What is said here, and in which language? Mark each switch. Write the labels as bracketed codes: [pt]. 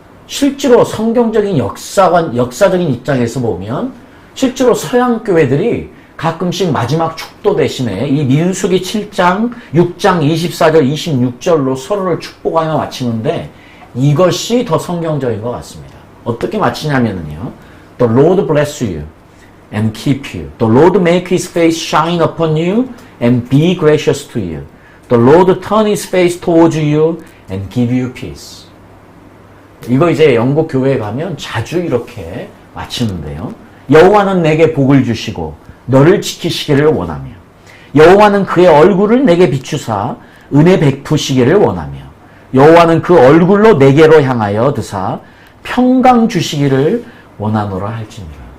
[ko] 실제로 성경적인 역사적인 입장에서 보면 실제로 서양 교회들이 가끔씩 마지막 축도 대신에 이 민수기 7장, 6장 24절, 26절로 서로를 축복하며 마치는데 이것이 더 성경적인 것 같습니다. 어떻게 마치냐면요. [en] The Lord bless you and keep you. The Lord make his face shine upon you and be gracious to you. The Lord turn his face towards you and give you peace. [ko] 이거 이제 영국 교회에 가면 자주 이렇게 마치는데요. 여호와는 내게 복을 주시고 너를 지키시기를 원하며 여호와는 그의 얼굴을 내게 비추사 은혜 베푸시기를 원하며 여호와는 그 얼굴로 내게로 향하여 드사 평강 주시기를 원하노라 할지니라.